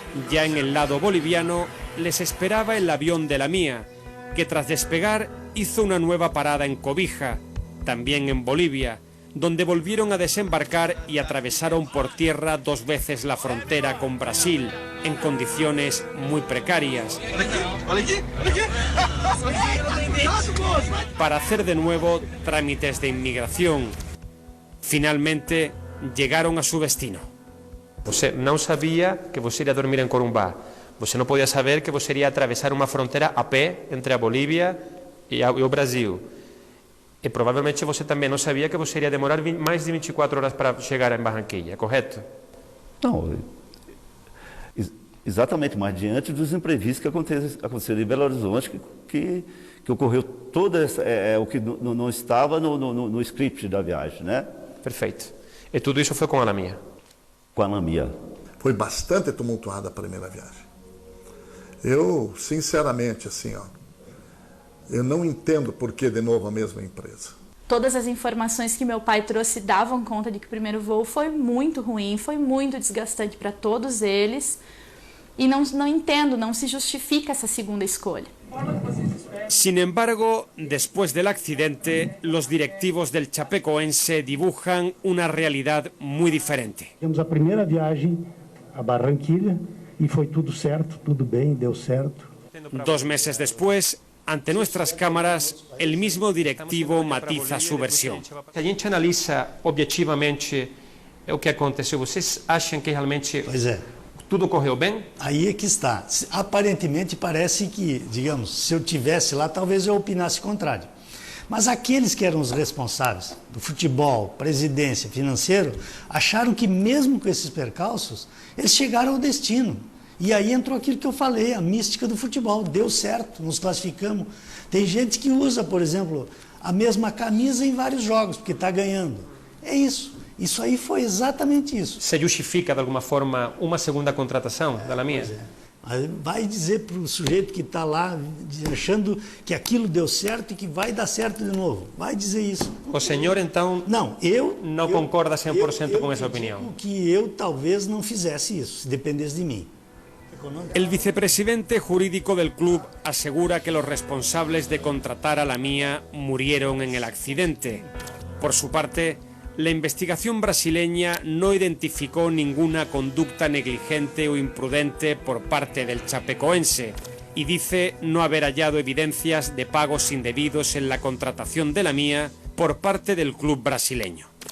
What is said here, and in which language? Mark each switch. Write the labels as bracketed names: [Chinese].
[Spanish] Ya en el lado boliviano les esperaba el avión de La Mía, que tras despegar hizo una nueva parada en Cobija, también en Bolivia, donde volvieron a desembarcar y atravesaron por tierra 2 veces la frontera con Brasil, en condiciones muy precarias, para hacer de nuevo trámites de inmigración. Finalmente llegaron a su destino. [Portuguese] Você não sabia que você iria dormir em Corumbá. Você não podia saber que você iria atravessar uma fronteira a pé entre a Bolívia e o Brasil. E provavelmente você também não sabia que você iria demorar mais de 24 horas para chegar em Barranquilla, correto? Não, exatamente, mas diante dos imprevistos que aconteceram em Belo Horizonte, que ocorreu toda o que não estava no script da viagem, né? Perfeito. E tudo isso foi com a La Mía? Com a La Mía. Foi bastante tumultuada a primeira viagem. Eu, sinceramente, assim, Eu não entendo por que de novo a mesma empresa. Todas as informações que meu pai trouxe davam conta de que o primeiro voo foi muito ruim, foi muito desgastante para todos eles. [Spanish] Y no entiendo, no se justifica esa segunda escolha. Sin embargo, después del accidente, los directivos del Chapecoense dibujan una realidad muy diferente. [Portuguese] Temos a primeira viagem a Barranquilla y foi tudo certo, tudo bem, deu certo. [Spanish] 2 meses después, ante nuestras cámaras, el mismo directivo matiza su versión. [Portuguese] Si a gente analiza objetivamente o que aconteceu, vocês acham que realmente tudo correu bem? Aí é que está. Aparentemente parece que, digamos, se eu tivesse lá, talvez eu opinasse contrário. Mas aqueles que eram os responsáveis do futebol, presidência, financeiro, acharam que mesmo com esses percalços, eles chegaram ao destino. E aí entrou aquilo que eu falei, a mística do futebol. Deu certo, nos classificamos. Tem gente que usa, por exemplo, a mesma camisa em vários jogos, porque está ganhando. É isso. Isso aí foi exatamente isso. Se justifica de alguma forma uma segunda contratação da Lamia? Vai dizer para o sujeito que está lá achando que aquilo deu certo e que vai dar certo de novo. Vai dizer isso. O senhor então não concorda 100% com essa opinião? Que eu talvez não fizesse isso, se dependesse de mim. [Spanish] El vicepresidente jurídico del club asegura que los responsables de contratar a Lamia murieron en el accidente. Por su parte, la investigación brasileña no identificó ninguna conducta negligente o imprudente por parte del chapecoense y dice no haber hallado evidencias de pagos indebidos en la contratación de Lamia por parte del club brasileño.